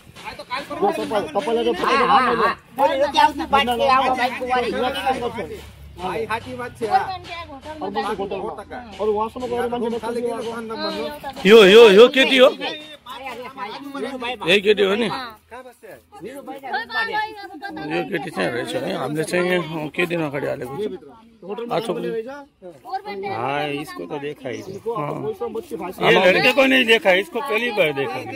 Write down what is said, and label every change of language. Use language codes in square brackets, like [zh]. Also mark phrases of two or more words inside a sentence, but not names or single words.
[ne] यो केटी हो, यही केटी हो नि। यो केटी चाहिँ रहेछ नि, हामीले चाहिँ यहाँ केही दिन अगाडि हालेको छ। [hi] हाँ, इसको तो देखा ही। ये लड़के को नहीं देखा, इसको पहली बार देखा।